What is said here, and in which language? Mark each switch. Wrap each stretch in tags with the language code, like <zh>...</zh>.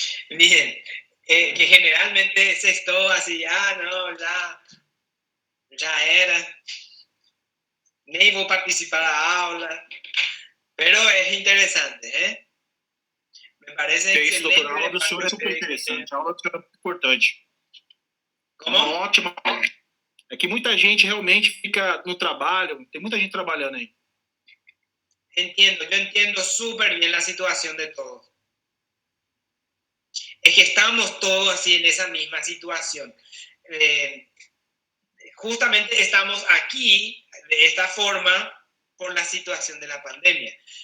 <es>Bien, que generalmente sexto así ya era, ni voy a participar a la aula, pero es interesante, ¿eh? Me parece</es> <pt>É isso,</pt> <es>excelente.</es> <pt>doutor. A aula do senhor é super interessante. A aula do senhor é muito importante. Como? Uma ótima aula. É que muita gente realmente fica no trabalho, tem muita gente trabalhando aí.</pt> <es>Entiendo, yo entiendo súper bien la situación de todos. Es que estamos todos así en esa misma situación. Justamente estamos aquí de esta forma por la situación de la pandemia.</es>